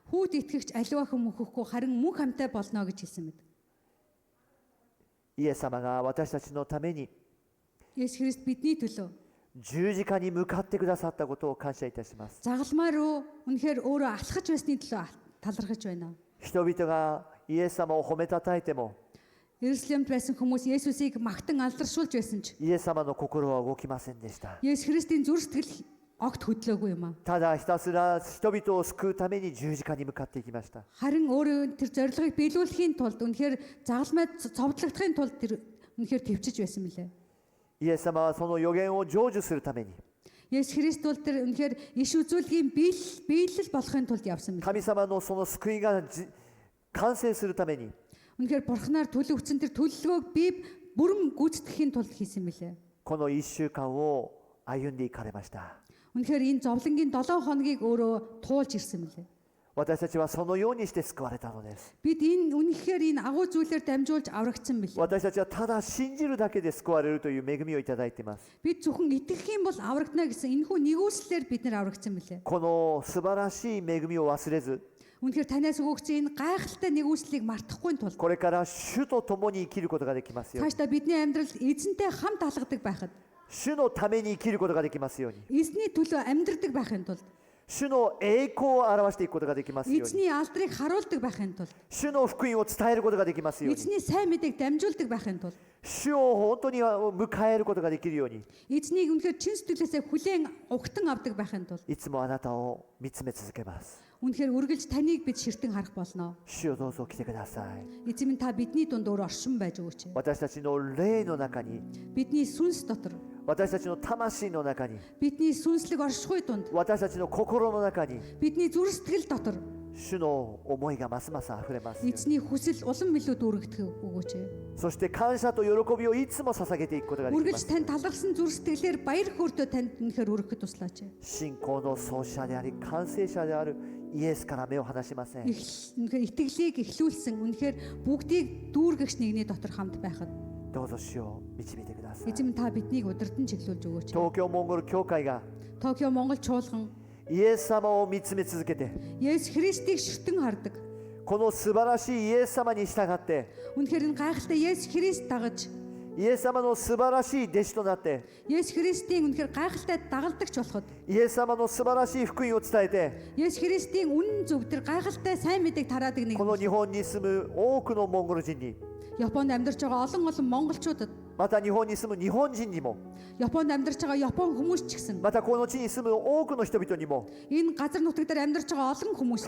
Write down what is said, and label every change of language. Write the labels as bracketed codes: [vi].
[mn] Хүүд итгэгч аливаа хүн мөхөхгүй харин мөнх хамтай болно гэж хэлсэн мэд. [ja] イエス様が私たちのために [mn] Есүс Христ бидний төлөө [ja] 十字架に向かってくださったことを感謝いたします。 [mn] загалмай руу үнэхээр өөрөө алхаж байсны төлөө талархаж байна. [ja] 人々がイエス様を褒めたたえても [mn] Иерусалимд байсан хүмүүс Есүсийг магтан алдаршуулж байсан ч [ja] イエス様の心は動きませんでした。 [mn] Есүс Христийн зүрх сэтгэл огт хөдлөөгүй юм аа. [ja] ただひたすら人々を救うために十字架に向かっていきました。 [mn] Харин өөрөө тэр зорилгыг биелүүлэхийн тулд үнэхээр загалмай цовдлогдохын тулд тэр үнэхээр төвчж байсан мөлий. [ja] イエス様はその予言を成就するために [mn] Есүс Христ бол тэр үнэхээр иш үзүүлгийн биелэл болохын тулд явсан мөлий. [ja] 神様のその救いが完成するために [mn] Үнэхээр бурхнаар төлөвлөсөн тэр төлөвлөгөөг би бүрэн гүйцэтгэхийн тулд хийсэн мөлий. [ja] この1週間を歩んでいかれました。 [mn] Үнэхээр энэ зовлонгийн 7 хоногийг өөрөө туулж ирсэн мөлий. [ja] 私たちはそのようにして救われたのです。 [mn] Бид энэ үнэхээр энэ агуу зүйлээр дамжуулж аврагдсан мөлий. [ja] 私たちはただ信じるだけで救われるという恵みをいただいています。 [mn] Бид зөвхөн итгэх юм бол аврагдана гэсэн энэхүү нэгүслэлээр бид нар аврагдсан мөлий. [ja] この素晴らしい恵みを忘れず、 [mn] Үнэхээр танаас өгөгдсөн энэ гайхалтай нэгүслийг мартахгүй тул [ja] これから主と共に生きることができますように。 [mn] цаашдаа бидний амьдрал эзэнтэй хамт алгадаг байхад [ja] 主のために生きることができますように。 [mn] эзний төлөө амьдрдаг байхын тулд [ja] 主の栄光を表していくことができますように。 [mn] эзний алдрыг харуулдаг байхын тулд [ja] 主の福音を伝えることができますように。 [mn] эзний сайн мэдээг дамжуулдаг байхын тулд [ja] 主を本当に迎えることができるように、 [mn] эзнийг үнэхээр чин сэтгэлээсээ хүлээн угтан авдаг байхын тулд [ja] いつもあなたを見つめ続けます。 [mn] үнэхээр үргэлж таныг бид ширтэн харах болно. [ja] 主よどうぞ来てください。 [mn] Эзэм нь та бидний дунд өөр оршин байж өгөөч. [ja] 私たちの霊の中に、 [mn] Бидний сүнс дотор [ja] 私たちの魂の中に、 [mn] бидний сүнслэг оршихуй дунд [ja] 私たちの心の中に、 [mn] бидний зүрх сэтгэл дотор [ja] 主の思いがますます溢れますように。 [mn] Эзний хүсэл улам илүү дүүрэгдэх өгөөч. [ja] そして感謝と喜びをいつも捧げていくことができま [mn] Үргэлж [ja] す。 [mn] тань талархсан зүрх сэтгэлээр баяр хөөртөө танд үнэхээр өргөхөд туслаач. [ja] 信仰の創始者であり完成者であるイエスから目を離しません。 [mn] Үнэхээр итгэлийг эхлүүлсэн үнэхээр бүгдийг дүүргэгч нэгний дотор хамт байхад [ja] どうぞ主を導いてください。 [mn] эзэм та биднийг удирдан чиглүүлж өгөөч. [ja] 東京モンゴル教会が [mn] Токио Монгол чуулган [ja] イエス様を見つめ続けて、 [mn] Есүс Христийг шүтэн хардаг. [ja] この素晴らしいイエス様に従って、 [mn] Үнэхээр энэ гайхалтай Есүс Христ дагаж [ja] イエス様の素晴らしい弟子となって、 [mn] Есүс Христийн үнэхээр гайхалтай дагалдагч болоход [ja] イエス様の素晴らしい福音を伝えて、 [mn] Есүс Христийн үнэн зөв тэр гайхалтай сайн мэдээг тараадаг нэг [ja] この日本に住む多くのモンゴル人に、 [mn] Японд амьдарч байгаа олон монголчуудад [ja] また日本に住む日本人にも、 [mn] Японд амьдарч байгаа Япон хүмүүс ч гэсэн [ja] またこの地に住む多くの人々にも [mn] энэ газар нутаг дээр амьдарч байгаа олон хүмүүс